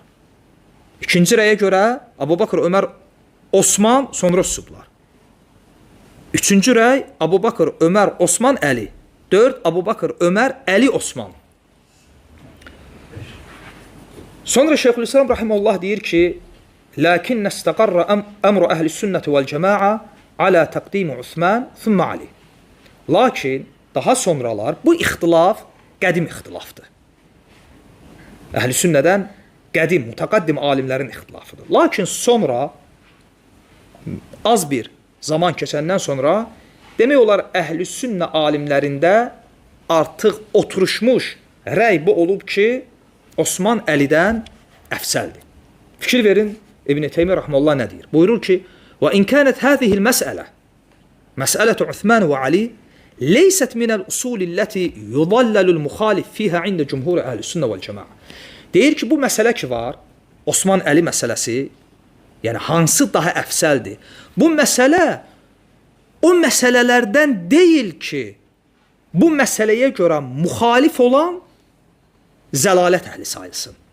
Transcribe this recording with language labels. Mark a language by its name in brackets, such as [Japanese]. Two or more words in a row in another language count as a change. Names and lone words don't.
[Azerbaijani] İkinci rəyə görə Əbu Bakr, Ömər, Osman, sonra susublar. Üçüncü rəy Əbu Bakr, Ömər, Osman, Əli. 4 Əbu Bakr, Ömər, Əli, Osman. Sonra Şeyxülislam rahimehullah deyir ki, [Arabic] "لكن استقر أمر أهل السنة والجماعة على تقديم عثمان ثم علي." [Azerbaijani] Lakin daha sonralar bu ixtilaf qədim ixtilafdır. Əhl-i sünnədən qədim, mütəqaddim alimlərin ixtilafıdır. Lakin sonra az bir zaman keçəndən sonra demək olar əhl-i sünnə alimlərində artıq oturuşmuş rəy bu olub ki, Osman Əlidən əfsəldir. Fikir verin, İbn Teymiyyə rahmeullah nə deyir? Buyurur ki, [Arabic] "وإن كانت هذه المسألة مسألة عثمان وعلي ليست من الأصول التي يضلل المخالف فيها عند جمهور أهل السنة والجماعة." [Azerbaijani] Deyir ki, bu məsələ ki var, Osman Əli məsələsi, yəni hansı daha əfsəldir? Bu məsələ o məsələlərdən deyil ki, bu məsələyə görə müxalif olan zəlalət əhli sayılsın.